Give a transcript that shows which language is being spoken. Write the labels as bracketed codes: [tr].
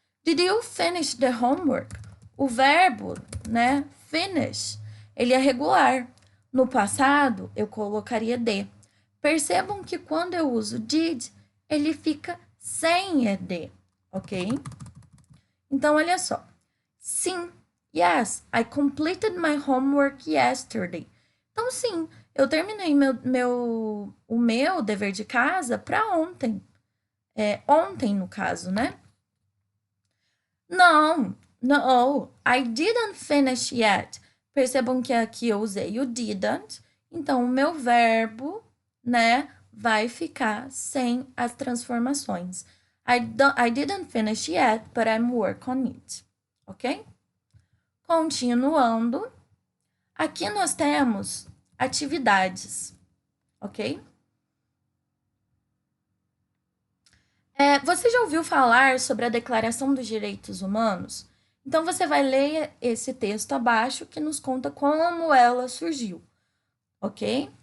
[en] Did you finish the homework? [pt] O verbo, né, finish, ele é regular. No passado, eu colocaria de. Percebam que quando eu uso did, ele fica sem ed, ok? Então, olha só. Sim, [en] yes, I completed my homework yesterday. [pt] Então, sim, eu terminei o meu dever de casa para ontem. Ontem, no caso, né? Não, [en] I didn't finish yet. [pt] Percebam que aqui eu usei o didn't, então o meu verbo, né, vai ficar sem as transformações. [en] I didn't finish yet, but I'm working on it, ok? [pt] Continuando, aqui nós temos atividades, ok? Você já ouviu falar sobre a Declaração dos Direitos Humanos? Então, você vai ler esse texto abaixo que nos conta como ela surgiu, ok?